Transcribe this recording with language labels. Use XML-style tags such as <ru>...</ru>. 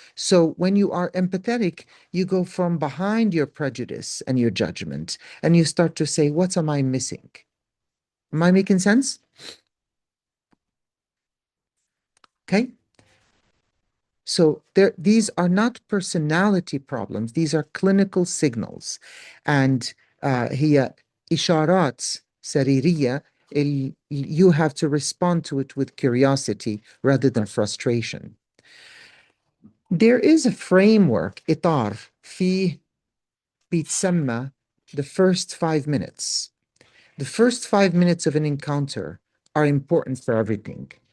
<en>So when you are empathetic, you go from behind your prejudice and your judgment, and you start to say, what am I missing? Am I making sense? Okay. So these are not personality problems. These are clinical signals. And</en> <ar>هي إشارات سريرية.</ar> <en>You have to respond to it with curiosity rather than frustration. There is a framework,</en> <ar>إطار, فيه بيتسمى</ar> <en>the first 5 minutes. The first 5 minutes of an encounter are important for everything.</en>